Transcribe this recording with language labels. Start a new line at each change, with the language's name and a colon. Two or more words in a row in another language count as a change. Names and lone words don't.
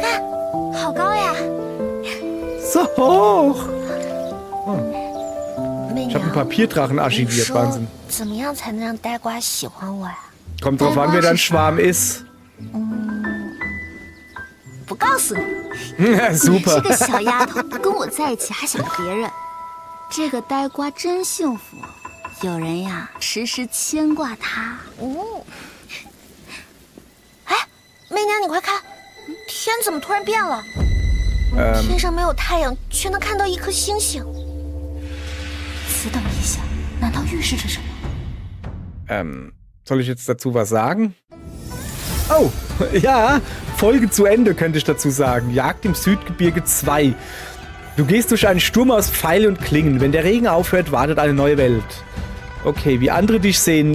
German: So hoch. Ich habe einen Papierdrachen archiviert, Wahnsinn. Kommt drauf an, wer dein Schwarm ist. Super.
Chinese: 这个小丫头不跟我在一起，还想着别人。这个呆瓜真幸福，有人呀时时牵挂她。哎，媚娘，你快看，天怎么突然变了？天上没有太阳，却能看到一颗星星。此等异象，难道预示着什么？
German: Soll ich jetzt dazu was sagen? Oh, ja, Folge zu Ende könnte ich dazu sagen. Jagd im Südgebirge 2. Du gehst durch einen Sturm aus Pfeil und Klingen. Wenn der Regen aufhört, wartet eine neue Welt. Okay, wie andere dich sehen.